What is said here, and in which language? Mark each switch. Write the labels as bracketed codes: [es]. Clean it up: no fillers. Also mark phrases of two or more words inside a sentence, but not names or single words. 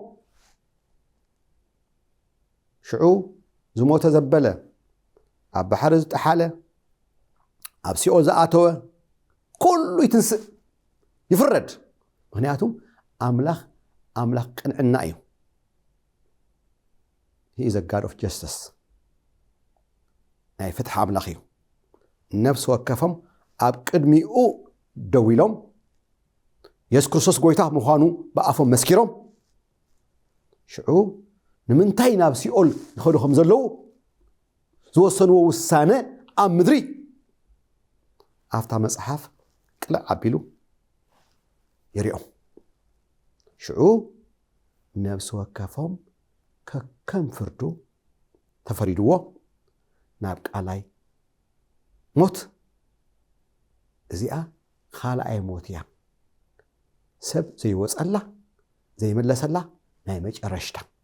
[ti] ሽዑ ዝሞተ ዘበለ ኣብ ባሕሪ ዝጠሓለ ኣብ ሲኦል ዝኣተወ ኩሉ ይትንስእ ይፍረድ ምክንያቱም ኣምላኽ ቅንዕና እዩ [en] he is a god of justice [ti] ናይ ፍትሒ ኣምላኽ እዩ ነብስ ወከፎም ኣብ ቅድሚኡ ደው ኢሎም ኢየሱስ ክርስቶስ ጎይታ ምዃኑ ብኣፎም መስኪሮም ሽዑ ንምንታይ ናብ ሲኦል ይኸዱ ከም ዘለዉ ዝወሰንዎ ውሳነ ኣብ ምድሪ ኣፍታ መጽሓፍ ቅልዕ ኣቢሉ ይርኦም ሽዑ ነብስ ወከፎም ከከም ፍርዱ ተፈሪድዎ ናብ ቃላይ ሞት እዚኣ ካልኣይ ሞት እያ ሰብ ዘይወፀላ ዘይመለሰላ ናይ መጨረሽታ